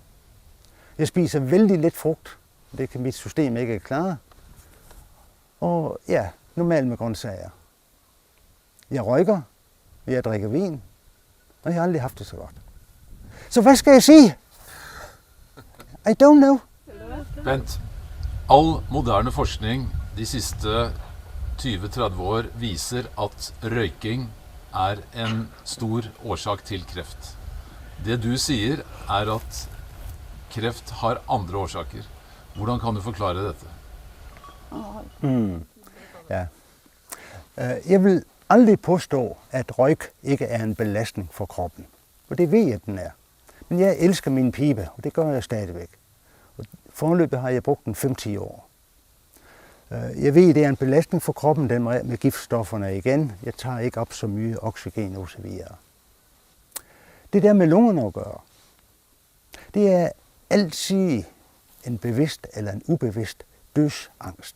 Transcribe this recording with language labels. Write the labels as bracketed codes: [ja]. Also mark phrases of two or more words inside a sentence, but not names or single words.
[da] Jeg spiser vældig lidt frugt. Det kan mit system ikke klare. Og ja, normalt med grøntsager. Jeg røyker. Jeg drikker vin. Og jeg har aldrig haft det så godt. Så hvad skal jeg sige? [en] I don't know. [no] Bent, all moderne forskning de sidste 20-30 år viser at røyking er en stor årsak til kreft. Det du sier er at kreft har andre årsaker. Hvordan kan du forklare dette? Ja. [da] Jeg vil aldrig påstå, at røyk ikke er en belastning for kroppen. Og det ved jeg, at den er. Men jeg elsker min pibe, og det gør jeg stadigvæk. Og foreløbig har jeg brugt den 5-10 år. Jeg ved, at det er en belastning for kroppen, den med giftstofferne igen. Jeg tager ikke op så mye oxygen osv. Det der med lungerne at gøre, det er altid en bevidst eller en ubevidst dødsangst.